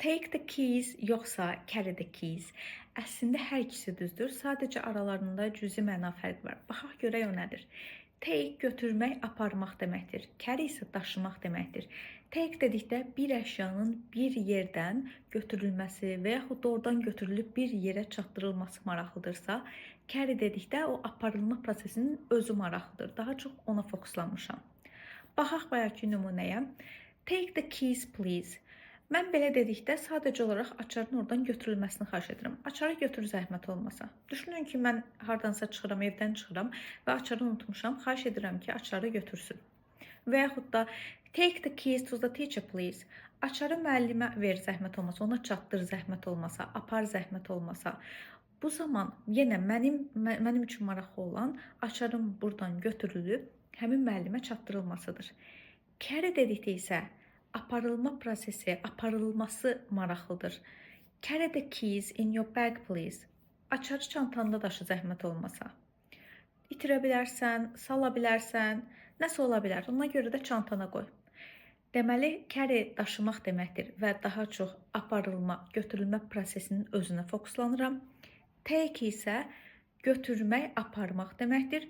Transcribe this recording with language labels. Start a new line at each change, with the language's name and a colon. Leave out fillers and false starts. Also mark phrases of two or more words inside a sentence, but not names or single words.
English: Take the keys yoxsa carry the keys?
Azerbaijani: Əslində hər ikisi düzdür. Sadəcə aralarında cüzi məna fərqi var. Baxaq görək o nədir? Take götürmək, aparmaq deməkdir. Carry isə daşımaq deməkdir. Take dedikdə bir əşyanın bir yerdən götürülməsi və yaxud da oradan götürülüb bir yerə çatdırılması maraqlıdırsa, carry dedikdə o aparılma prosesinin özü maraqlıdır. Daha çox ona fokuslanmışam. Baxaq bayaqki nümunəyə.
English: Take the keys please.
Azerbaijani: Mən belə dedikdə sadəcə olaraq açarın oradan götürülməsini xahiş edirəm. Açarı götür zəhmət olmasa. Düşünün ki, mən hardansa çıxıram, evdən çıxıram və açarı unutmuşam. Xahiş edirəm ki, açarı götürsün. Və yaxud da
English: take the keys to the teacher please.
Azerbaijani: Açarı müəllimə ver zəhmət olmasa, ona çatdır zəhmət olmasa, apar zəhmət olmasa. Bu zaman yenə mənim üçün maraqlı olan açarın buradan götürülüb həmin müəllimə çatdırılmasıdır. Carry dedikdə isə aparılma prosesi, aparılması maraqlıdır.
English: Carry the keys in your bag please.
Azerbaijani: Açarı çantanda daşı zəhmət olmasa. İtirə bilərsən, sala bilərsən, nəsə ola bilər. Ona görə də çantana qoy. Deməli, carry daşımaq deməkdir və daha çox aparılma, götürülmə prosesinin özünə fokuslanıram. Take isə götürmək, aparmaq deməkdir.